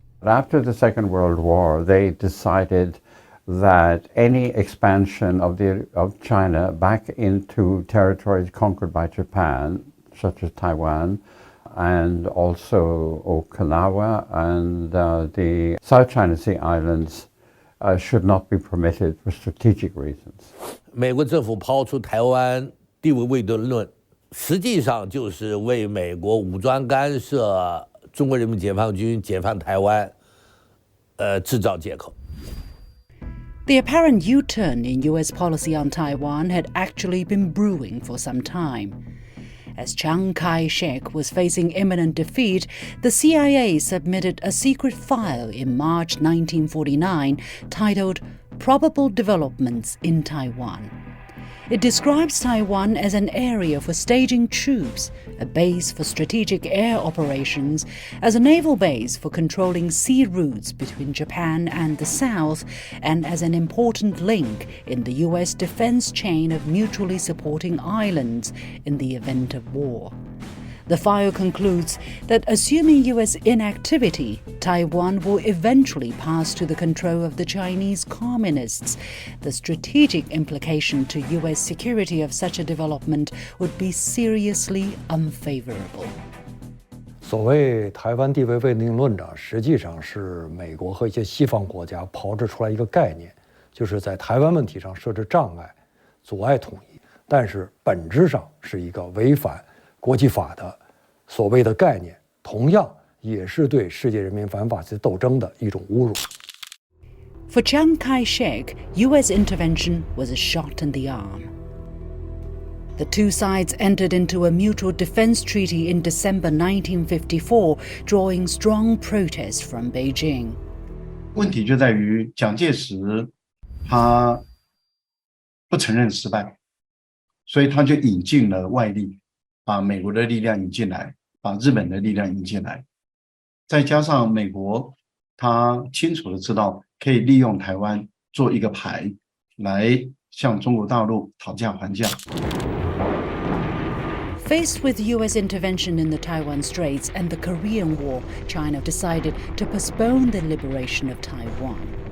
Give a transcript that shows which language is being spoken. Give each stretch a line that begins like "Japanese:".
English: After the Second World War, they decided that any expansion of China back into territories conquered by Japan, such as Taiwan, and also Okinawa and the South China Sea Islands, should not be permitted for strategic reasons.
Chinese: 美国政府抛出台湾地位未定论，实际上就是为美国武装干涉中国人民解放军解放台湾，制造借口。
English: The apparent U-turn in U.S. policy on Taiwan had actually been brewing for some time. As Chiang Kai-shek was facing imminent defeat, the CIA submitted a secret file in March 1949 titled Probable Developments in Taiwan. It describes Taiwan as an area for staging troops, a base for strategic air operations, as a naval base for controlling sea routes between Japan and the South, and as an important link in the U.S. defense chain of mutually supporting islands in the event of war. The file concludes that assuming U.S. inactivity, Taiwan will eventually pass to the control of the Chinese communists. The strategic implication to U.S. security of such a development would be seriously unfavorable.
Chinese: 所谓台湾地位未定论呢，实际上是美国和一些西方国家炮制出来一个概念，就是在台湾问题上设置障碍，阻碍统一，但是本质上是一个违反国际法的所谓的概念，同样也是对世界人民反法西斯斗争的一种侮辱。
English: For Chiang Kai-shek, U.S. intervention was a shot in the arm. The two sides entered into a mutual defense treaty in December 1954, drawing strong protest from Beijing.
Chinese: 问题就在于蒋介石他不承认失败，所以他就引进了外力，把美国的力量引进来，把日本的力量引进来，再加上美国他清楚的知道可以利用台湾做一个牌来向中国大陆讨价还价。
English: Faced with U.S. intervention in the Taiwan Straits and the Korean War, China decided to postpone the liberation of Taiwan.